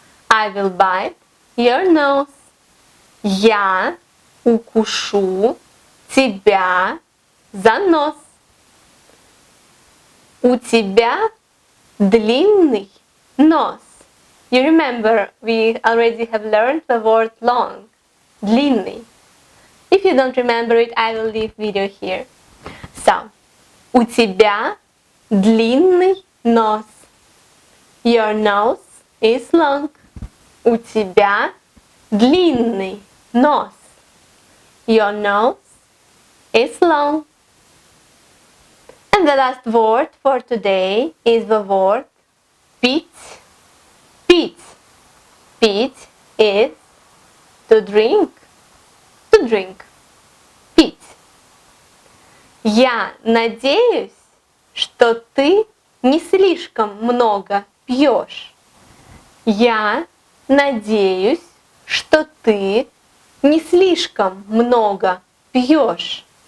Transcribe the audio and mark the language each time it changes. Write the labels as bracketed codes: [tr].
[en] I will bite your nose. [ru] Я укушу тебя за нос. У тебя длинный нос. [en] You remember we already have learned the word long. [ru] Длинный. [en] If you don't remember it, I will leave video here. [ru] So, у тебя длинный нос. [en] Your nose is long. [ru] У тебя длинный нос. [en] Your nose is long. And the last word for today is the word пить. [ru] Пить. [en] Пить is to drink. To drink. Пить. [ru] Я надеюсь, что ты не слишком много пьешь. Я надеюсь, что ты не слишком много пьешь.